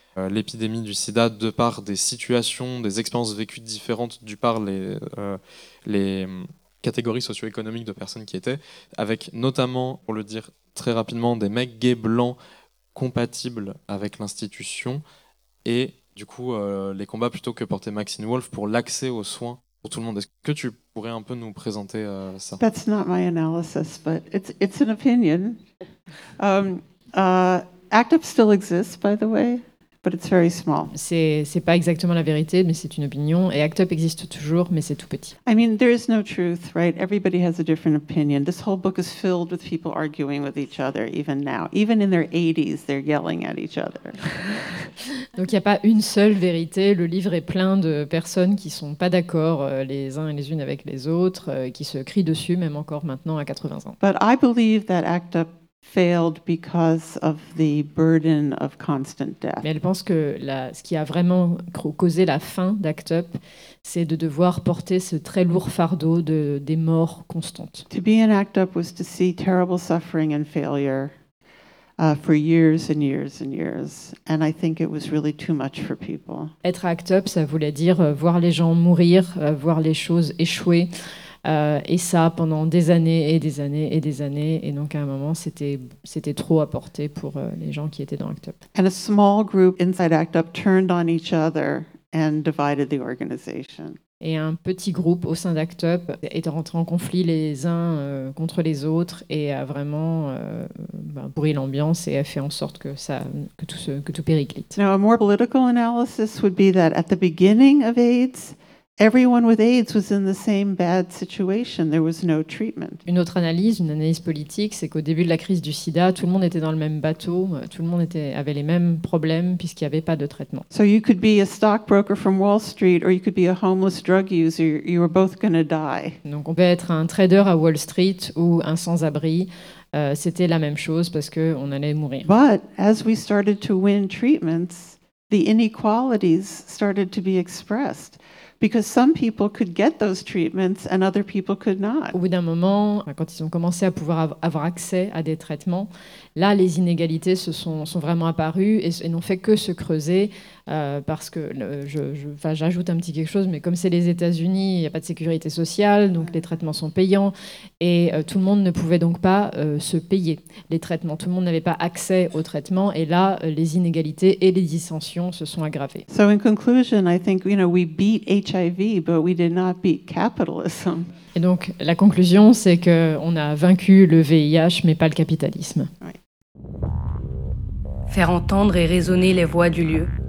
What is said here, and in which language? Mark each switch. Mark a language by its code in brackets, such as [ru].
[fr] l'épidémie du sida, de par des situations, des expériences vécues différentes, du par les catégories socio-économiques de personnes qui étaient, avec notamment, pour le dire très rapidement, des mecs gays blancs compatibles avec l'institution, et du coup, les combats plutôt que porter Maxine Wolf pour l'accès aux soins pour tout le monde. Est-ce que tu pourrais un peu nous présenter ça? [en] That's not my analysis, but it's an opinion. ACT UP still exists, by the way. But it's very small. [fr] C'est pas exactement la vérité, mais c'est une opinion. Et ACT UP existe toujours, mais c'est tout petit. [en] I mean, there is no truth, right? Everybody has a different opinion. This whole book is filled with people arguing with each other, even now. Even in their 80s, they're yelling at each other. [fr] Donc il n'y a pas une seule vérité. Le livre est plein de personnes qui ne sont pas d'accord les uns et les unes avec les autres, qui se crient dessus, même encore maintenant à 80 ans. [en] But I believe that ACT UP failed because of the burden of constant death. [fr] Mais elle pense que ce qui a vraiment causé la fin d'ACT UP, c'est de devoir porter ce très lourd fardeau des morts constantes. [en] To be in ACT UP was to see terrible suffering and failure for years and years and years, and I think it was really too much for people. [fr] Être à ACT UP, ça voulait dire voir les gens mourir, voir les choses échouer. Et ça pendant des années et des années et des années, et donc à un moment c'était trop à porter pour les gens qui étaient dans ACT UP. [en] And a small group inside ACT UP turned on each other and divided the organization. [fr] Et un petit groupe au sein d'ACT UP est rentré en conflit les uns contre les autres et a vraiment brouillé l'ambiance et a fait en sorte que tout périclite. [en] Now a more political analysis would be that at the beginning of AIDS, everyone with AIDS was in the same bad situation. There was no treatment. [fr] Une autre analyse, une analyse politique, c'est qu'au début de la crise du sida, tout le monde était dans le même bateau, tout le monde avait les mêmes problèmes puisqu'il n'y avait pas de traitement. [en] So you could be a stockbroker from Wall Street or you could be a homeless drug user, you were both going to die. [fr] Donc on peut être un trader à Wall Street ou un sans-abri, c'était la même chose parce que on allait mourir. [en] But as we started to win treatments, the inequalities started to be expressed. Because some people could get those treatments and other people could not. [fr] Au bout d'un moment, quand ils ont commencé à pouvoir avoir accès à des traitements, là, les inégalités sont vraiment apparues et n'ont fait que se creuser parce que, j'ajoute un petit quelque chose, mais comme c'est les États-Unis, il n'y a pas de sécurité sociale, donc les traitements sont payants et tout le monde ne pouvait donc pas se payer les traitements. Tout le monde n'avait pas accès aux traitements et là, les inégalités et les dissensions se sont aggravées. [en] So in conclusion, I think, you know, we beat HIV, but we did not beat capitalism. [fr] Et donc, la conclusion, c'est qu'on a vaincu le VIH, mais pas le capitalisme. Faire entendre et résonner les voix du lieu.